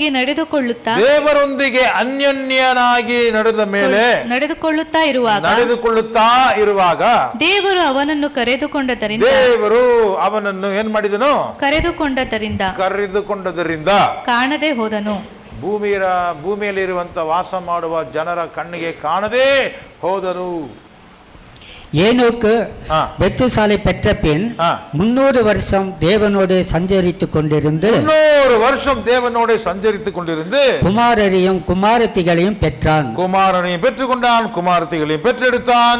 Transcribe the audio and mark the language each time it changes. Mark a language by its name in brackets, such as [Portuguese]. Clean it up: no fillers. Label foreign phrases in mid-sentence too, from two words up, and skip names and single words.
[Kannada] ದೇವರೊಂದಿಗೆ ಅನ್ಯೋನ್ಯನಾಗಿ ನಡೆದುಕೊಳ್ಳುತ್ತಾ ಇರುವಾಗ ದೇವರು ಅವನನ್ನು ದೇವರು ಅವನನ್ನು ಏನ್ ಮಾಡಿದನು? ಕರೆದುಕೊಂಡದರಿಂದ ಕಾಣದೆ ಹೋದನು. ಭೂಮಿಯಲ್ಲಿರುವಂತ ವಾಸ ಮಾಡುವ ಜನರ ಕಣ್ಣಿಗೆ ಕಾಣದೆ ಹೋದನು. [Tamil] ஏனோக்கு பெத்துசாலை பெற்ற பின் 300 வருஷம் தேவனோடு சஞ்சரித்துக் கொண்டிருந்து 300 வருஷம் தேவனோடு சஞ்சரித்துக் கொண்டிருந்து குமாரரையும் குமாரத்திகளையும் பெற்றான். குமாரனையும் பெற்றுக்கொண்டான், குமாரத்திகளையும் பெற்றெடுத்தான்.